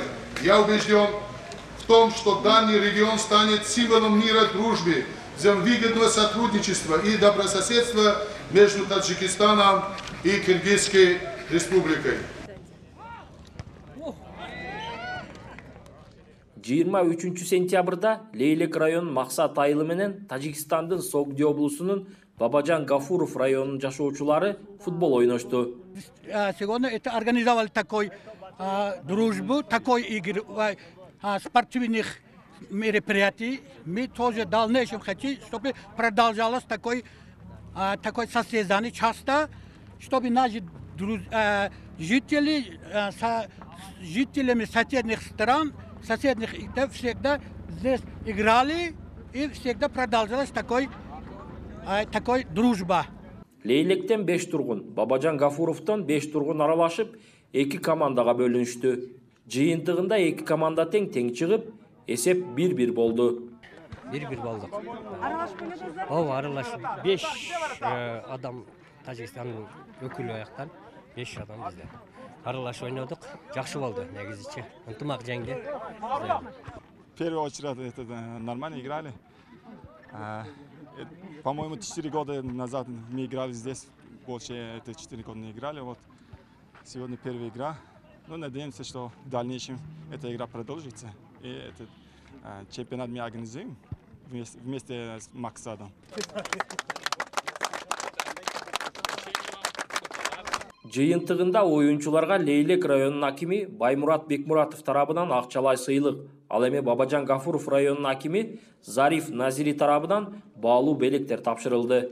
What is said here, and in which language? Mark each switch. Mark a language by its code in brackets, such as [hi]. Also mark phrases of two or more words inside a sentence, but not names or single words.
[ru] Я убежден в том, что данный регион станет символом мира, дружбы, взаимовыгодного сотрудничества и добрососедства между Таджикистаном и Кыргызской республикой. [ky] 23 сентябрда Лейлек районунун Максат айылы менен Тажикстандын Согди облусунун Бабажан Гафуров районунун жашоочулары футбол ойношту. [ru] Сегодня это организовали такой дружбу, такой игры, спортивных мероприятий. Мы тоже в дальнейшем хотим, чтобы продолжалось такой состязание часто, чтобы наши жители, жителями соседних стран, соседних всегда здесь играли и всегда продолжалась такой дружба. [ky] Лейлектен 5 тургун, Бабажан Гафуровдон 5 тургун аралашып, 2 командага бөлүнүштү. Жыйынтыгында 2 команда тең чыгып, эсеп 1-1 болду. 1-1 болдук. Аралашып келдиңиздер? Ооба, аралашып. 5 адам Тажикстандын өкүлү аяктан, 5 адам бизде. Аралашып ойнодук. Жакшы болду негизичи. Ынтымак жеңди. [ru] Первый очередь это нормально играли. По-моему, 4 года назад мы играли здесь, больше это 4 года не играли. Вот сегодня первая игра. Но надеемся, что в дальнейшем эта игра продолжится. И этот чемпионат мы организуем вместе с Максадом. [ky] Жыйынтыгында оюнчуларга Лейлек районунун акими Баймурат Бекмуратов тарабынан акчалай сыйлык, ал эми Бабажан Гафуров районунун акими Зариф Назири тарабынан баалуу белектер тапшырылды.